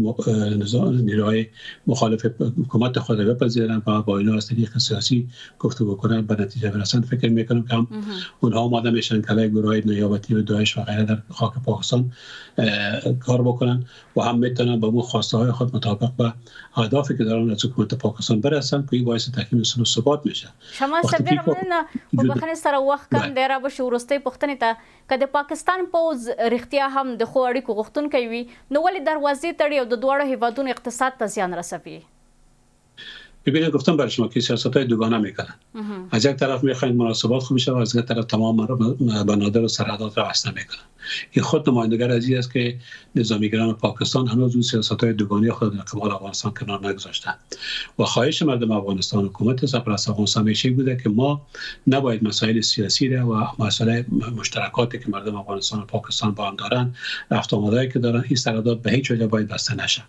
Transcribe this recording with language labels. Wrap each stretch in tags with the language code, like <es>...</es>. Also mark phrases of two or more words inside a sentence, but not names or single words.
<fa>نیروهای مخالف حکومت خود را بپذیرن و با اینا از طریق سیاسی گفتگو بکنن به نتیجه برسن، فکر میکنم که اونها آماده میشن که علیه گروه نیابتی و داعش و غیره در خاک پاکستان کار بکنن و هم میتونن با اون خواسته های خود مطابق با اهدافی که دارن از حکومت پاکستان برسن که باعث تکمیل صلح و ثبات میشه.</fa> <ps>مننه په بخښنې سره وخت کم دی، رابشو وروستۍ پوښتنې ته که د پاکستان پوځ رښتیا هم د ښو اړیکو غوښتونکی وي نو ولې دروازې تړي او د دواړو هیوادونو اقتصاد ته زیان رسوي؟</ps> <fa>ببینید گفتم برای شما که سیاست‌های دوگانه میکنن. از یک طرف میخواین مناسبات خوب بشه و از یک طرف تمام بنادر و سرحدات را وصل میکنن. این خود نمایندگی از این است که نظامیگران پاکستان هنوز اون سیاست‌های دوگانی خود در قبال افغانستان کنار نگذاشتن و خواهش مردم افغانستان حکومت سرپرست افغانستان همیشه بوده که ما نباید مسائل سیاسی را و مسائل مشترکاتی که مردم افغانستان و پاکستان با هم دارن، رفت آمدایی که دارن، این سرحدات به هیچ وجه باید بسته نشه.</fa>